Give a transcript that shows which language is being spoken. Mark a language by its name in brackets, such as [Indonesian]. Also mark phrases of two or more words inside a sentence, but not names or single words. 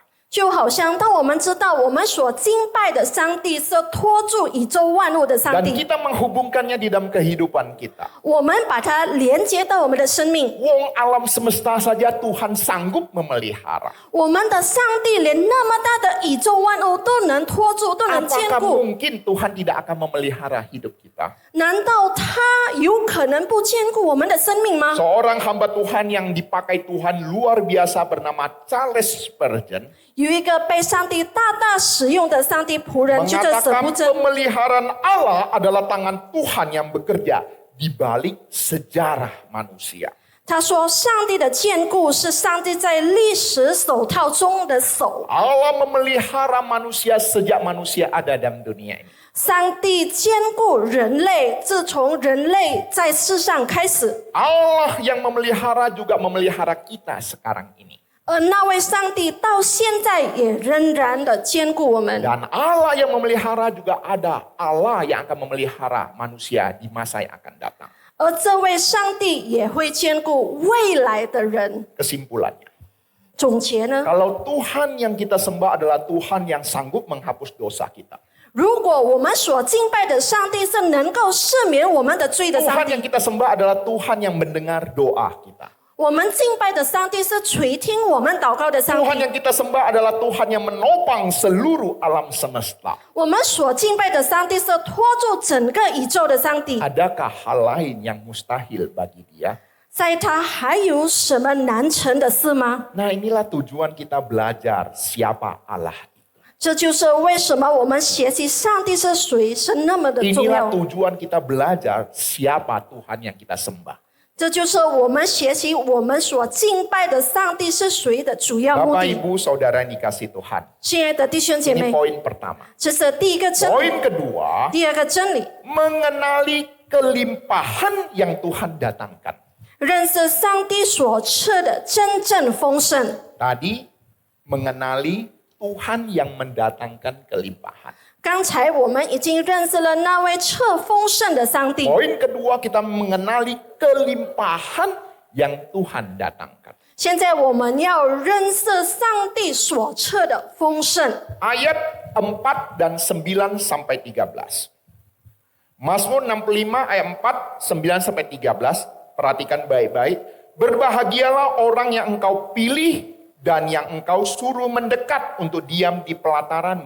[Chinese] 就好像当我们知道我们所敬拜的上帝是托住宇宙万物的上 [Indonesian] Dan [Chinese] 帝， [Indonesian] kita menghubungkannya di dalam kehidupan kita. [Chinese] 我们把它连接到我们的生命。 [Indonesian] Wong alam semesta saja Tuhan sanggup memelihara. [Chinese] 我们的上帝连那么大的宇宙万物都能托住，都能兼 [Indonesian] Apakah [Chinese] 顾， [Indonesian] mungkin Tuhan tidak akan memelihara hidup kita? [Chinese] 难道他有可能不兼顾我们的生命吗？ [Indonesian] Seorang hamba Tuhan yang dipakai Tuhan luar biasa bernama Charles Spurgeon [Chinese] 有一个被上帝大大使用的上帝仆人，就叫史 [Indonesian] mengatakan [Chinese] 布真。 [Indonesian] pemeliharaan Allah adalah tangan Tuhan yang bekerja di balik sejarah manusia. [Chinese] 他说：“上帝的眷顾是上帝在历史手套中的手。 [Indonesian] Allah memelihara manusia sejak manusia ada dalam dunia ini. [Chinese] 上帝眷顾人类，自从人类在世上开始。 [Indonesian] Allah yang memelihara juga memelihara kita sekarang ini. [Chinese] 而那位上帝到现在也仍然的眷顾我们。 [Indonesian] Dan Allah yang memelihara juga ada Allah yang akan memelihara manusia di masa yang akan datang. [Chinese] 而这位上帝也会眷顾未来的人。 [Indonesian] Kesimpulannya, [Chinese] 总结呢？ [Indonesian] kalau Tuhan yang kita sembah adalah Tuhan yang sanggup menghapus dosa kita. [Chinese] 如果我们所敬拜的上帝是能够赦免我们的罪的上 [Indonesian] Tuhan yang [Chinese] 帝， [Indonesian] kita sembah adalah Tuhan yang mendengar doa kita. [Chinese] 我们敬拜的上帝是垂听我们祷告的上 [Indonesian] Tuhan [Chinese] 帝。 [Indonesian] yang kita sembah adalah Tuhan yang menopang seluruh alam semesta. [Chinese] 我们所敬拜的上帝是托住整个宇宙的上帝。 [Indonesian] Adakah hal lain yang mustahil bagi dia? [Chinese] 在他还有什么难成的事吗？ [Indonesian] Nah, inilah tujuan kita belajar siapa Allah itu. [Chinese] 这就是为什么我们学习上帝是谁是那么的重 [Indonesian] Inilah [Chinese] 要。 [Indonesian] tujuan kita belajar siapa Tuhan yang kita sembah. [Chinese] 这就是我们学习我们所敬拜的上帝是谁的主要目 [Indonesian] Bapak [Chinese] 的。 [Indonesian] Ibu Saudara yang dikasih Tuhan. [Chinese] 亲爱的弟兄姐 [Indonesian] Ini [Chinese] 妹， [Indonesian] poin pertama. [Chinese] 这是第一个真理。 [Indonesian] Poin kedua, [Chinese] 第二个真理， [Indonesian] mengenali kelimpahan yang Tuhan datangkan. [Chinese] 认识上帝所赐的真正丰盛。 [Indonesian] Tadi mengenali Tuhan yang mendatangkan kelimpahan. [Chinese] 刚才我们已经认识了那位赐丰盛的上帝。 [Indonesian] Poin kedua, kita mengenali kelimpahan yang Tuhan datangkan. [Chinese] 现在我们要认识上帝所赐的丰盛。 [Indonesian] Ayat 4 dan 9 sampai 13. Mazmur 65 ayat 4, 9 sampai 13. Perhatikan baik-baik. Berbahagialah orang yang engkau pilih dan yang engkau suruh mendekat untuk diam di pelataranmu.